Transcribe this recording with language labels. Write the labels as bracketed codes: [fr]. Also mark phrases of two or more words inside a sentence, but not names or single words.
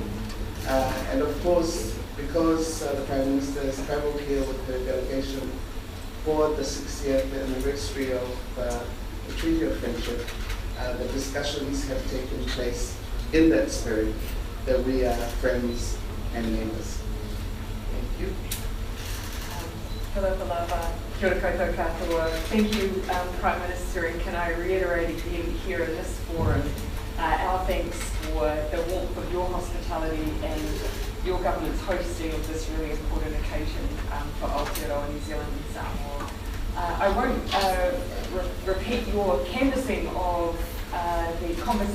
[en] And of course, because the Prime Minister has travelled here with her delegation for the 60th anniversary of the Treaty of Friendship, the discussions have taken place in that spirit, that we are friends and neighbours. Thank you. Hello, [mi] Palava. Kia ora koutou katoa. [en] Thank you, Prime Minister, and can I reiterate again here in this forum our thanks for the warmth of your hospitality and your government's hosting of this really important occasion for Aotearoa, New Zealand and Samoa. I won't repeat your canvassing of the conversation.